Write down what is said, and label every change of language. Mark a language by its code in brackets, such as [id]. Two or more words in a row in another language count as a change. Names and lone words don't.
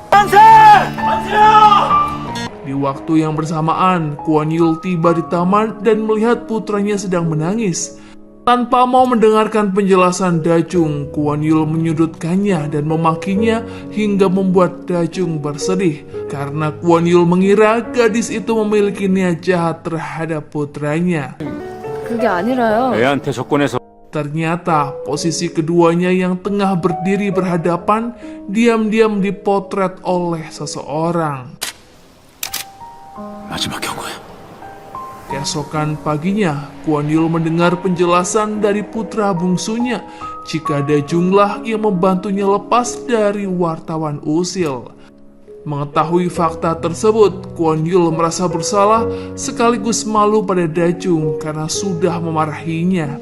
[id] Di waktu yang bersamaan, Kwon Yul tiba di taman dan melihat putranya sedang menangis. Tanpa mau mendengarkan penjelasan Da-jung, Kwon Yul menyudutkannya dan memakinya hingga membuat Da-jung bersedih karena Kwon Yul mengira gadis itu memiliki niat jahat terhadap putranya. [ko] 그게 아니라요. 애한테 접근해서 [id] Ternyata posisi keduanya yang tengah berdiri berhadapan diam-diam dipotret oleh seseorang. [ko] 마지막 경고야. [id] Keesokan paginya, Kwon Yul mendengar penjelasan dari putra bungsunya jika Dajunglah yang membantunya lepas dari wartawan usil. Mengetahui fakta tersebut, Kwon Yul merasa bersalah sekaligus malu pada Dajung karena sudah memarahinya.